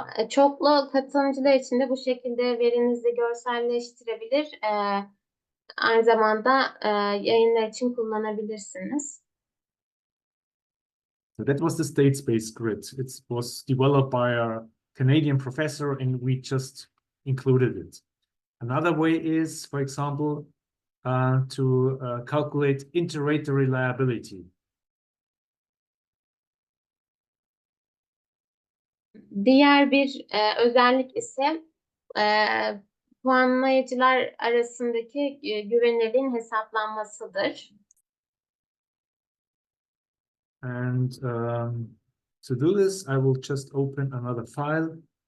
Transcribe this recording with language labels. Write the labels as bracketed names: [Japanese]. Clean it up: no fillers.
[Turkish] Çoklu katılımcılar için de bu şekilde verinizi görselleştirebilir. Aynı zamanda yayınlar için kullanabilirsiniz. [English] So that was the state space grid. It was developed by a Canadian professor and we just included it. Another way is, for example, to calculate inter-rater reliability. [Turkish] Diğer bir özellik ise puanlayıcılar arasındaki güvenilirliğin hesaplanmasıdır. [English] And to do this, I will just open another file.